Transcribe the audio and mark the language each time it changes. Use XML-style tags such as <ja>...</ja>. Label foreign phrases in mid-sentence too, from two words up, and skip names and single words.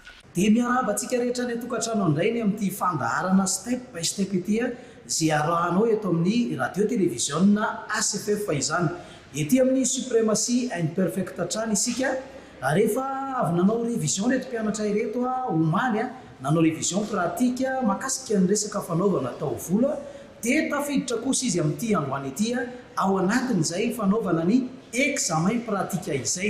<mg>dia miaraba antsika rehetra ny tokantrano andrainy amin'ity fandaharana</mg> <en>step by step</en> <mg>ity zay arahanao eto amin'ny radio télévision ACFF izany. Ety amin'ny suprématie imperfect trany isika rehefa avy nanao révision reto mpianatra ireto omaly nanao</mg> <fr>révision pratique</fr> <mg>makasika ny resaka fanaovana taovolo dia tafiditra kosa izy amin'ity androany ity ao anatin'izay fanaovana ny</mg> <fr>examen pratique</fr> <mg>izay.</mg>